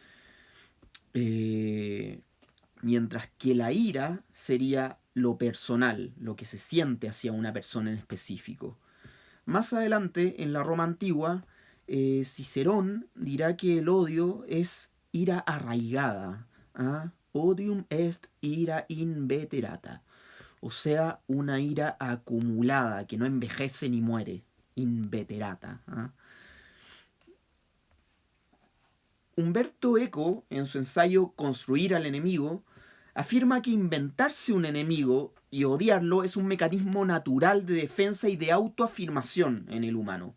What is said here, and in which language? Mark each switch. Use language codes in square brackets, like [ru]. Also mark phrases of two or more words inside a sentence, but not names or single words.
[es] Mientras que la ira sería lo personal, lo que se siente hacia una persona en específico. Más adelante, en la Roma antigua, Cicerón dirá que el odio es ira arraigada. ¿Ah? [la] Odium est ira inveterata. [es] O sea, una ira acumulada que no envejece ni muere. Inveterata. ¿Ah? Humberto Eco, en su ensayo Construir al enemigo, afirma que inventarse un enemigo y odiarlo es un mecanismo natural de defensa y de autoafirmación en el humano.